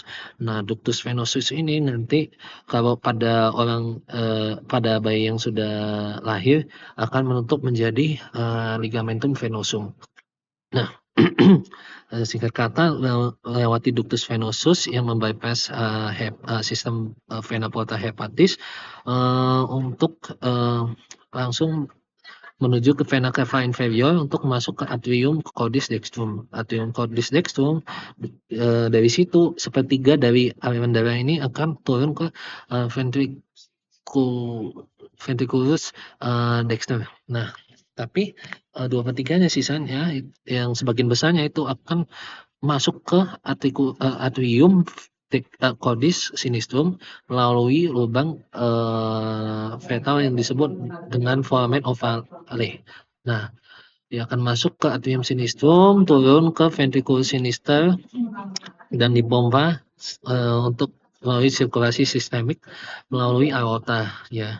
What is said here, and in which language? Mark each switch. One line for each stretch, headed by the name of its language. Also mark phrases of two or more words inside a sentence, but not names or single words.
Indonesian: Nah,
Latin: ductus venosus
Indonesian: ini nanti kalau pada bayi yang sudah lahir akan menutup menjadi
Latin: ligamentum venosum.
Indonesian: Nah, singkat kata melewati
Latin: ductus venosus
Indonesian: yang membypass sistem
Latin: vena porta hepatis
Indonesian: untuk langsung menuju ke
Latin: vena cava inferior
Indonesian: untuk masuk ke
Latin: atrium cordis dextrum. Atrium cordis dextrum
Indonesian: dari situ sepertiga dari aliran darah ini akan turun ke
Latin: ventriculus dexter.
Indonesian: Nah, tapi 2/3-nya sisanya yang sebagian besarnya itu akan masuk ke
Latin: atrium cordis sinistrum
Indonesian: melalui lubang fetal yang disebut dengan
Latin: foramen ovale.
Indonesian: Nah, dia akan masuk ke
Latin: atrium sinistrum,
Indonesian: turun ke
Latin: ventriculus sinister
Indonesian: dan dipompa untuk melalui sirkulasi sistemik melalui aorta ya.